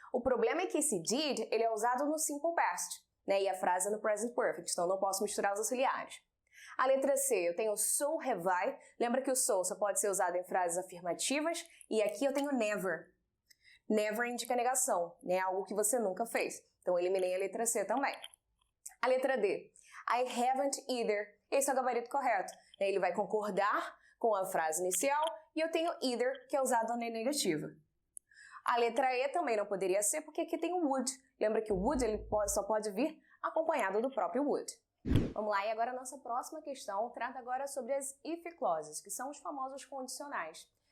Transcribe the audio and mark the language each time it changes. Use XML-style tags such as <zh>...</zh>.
<pt>O problema é que esse did ele é usado no simple past, e a frase é no present perfect, então eu não posso misturar os auxiliares. A letra C, eu tenho</pt> <en>so have I.</en> <pt>Lembra que o so só pode ser usado em frases afirmativas. E aqui eu tenho never. Never indica negação, algo que você nunca fez. Então, eu eliminei a letra C também. A letra D,</pt> <en>I haven't either.</en> <pt>Esse é o gabarito correto. Ele vai concordar com a frase inicial e eu tenho either, que é usado na negativa. A letra E também não poderia ser, porque aqui tem o would. Lembra que o would ele só pode vir acompanhado do próprio would. Vamos lá, e agora a nossa próxima questão trata agora sobre as if clauses, que são os famosos condicionais.</pt>